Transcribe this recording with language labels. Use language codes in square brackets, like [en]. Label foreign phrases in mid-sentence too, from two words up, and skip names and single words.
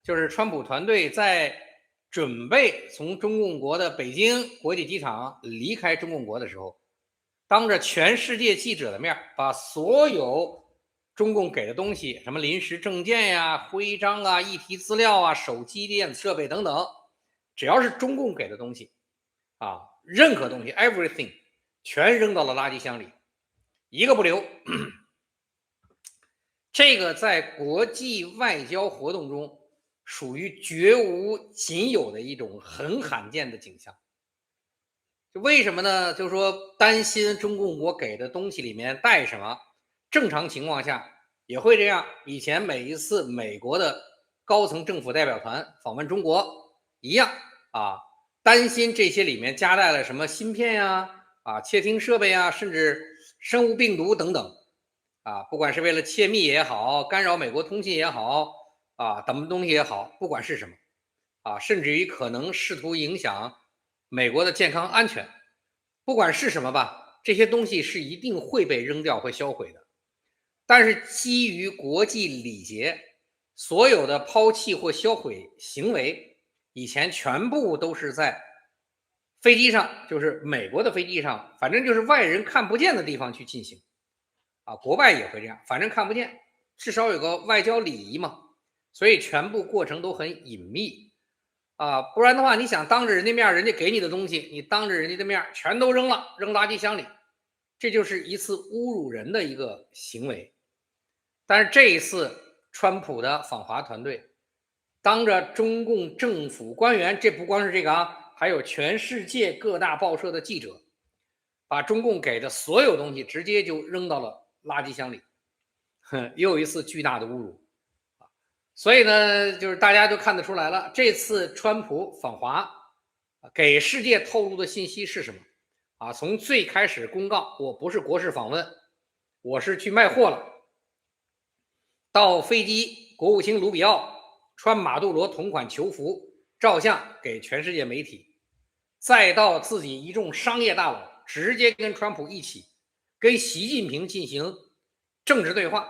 [zh] 就是川普团队在准备从中共国的北京国际机场离開中共國的時候，當着全世界記者的面，把所有中共給的東西，什麼臨時證件呀、徽章啊、議題資料啊、手機電子設備等等，只要是中共給的東西啊，任何東西 everything 全扔到了垃圾箱裡，一個不留。這個在國際外交活動中屬於絕無僅有的一種很罕見的景象。就為什麼呢？就是說擔心中共國給的東西裡面帶什麼，正常情況下也會這樣。以前每一次美國的高層政府代表團訪問中國一樣啊，擔心這些裡面夾帶了什麼芯片呀、竊聽設備呀，甚至生物病毒等等啊，不管是為了竊密也好，干擾美國通信也好啊，等東西也好，不管是什麼啊，甚至於可能試圖影響美國的健康安全，不管是什麼吧，這些東西是一定会被扔掉、会銷毀的。但是基於國際禮節，所有的拋棄或銷毀行為，以前全部都是在飛機上，就是美國的飛機上，反正就是外人看不見的地方去進行。啊，國外也會這樣，反正看不見，至少有個外交禮儀嘛，所以全部過程都很隱秘。不然的話，你想當着人家面，人家給你的東西，你當着人家的面全都扔了，扔垃圾箱裡，這就是一次侮辱人的一個行為。但是這一次，川普的訪華團隊當着中共政府官員，這不光是這個啊，還有全世界各大報社的記者，把中共給的所有東西直接就扔到了垃圾箱裡，又一次巨大的侮辱。所以呢，就是大家都看得出來了，這次川普訪華給世界透露的信息是什麼？從最開始公告我不是國事訪問，我是去賣貨了，到飛機國務卿盧比奧穿馬杜羅同款囚服照相給全世界媒體，再到自己一眾商業大佬直接跟川普一起跟習近平進行政治對話。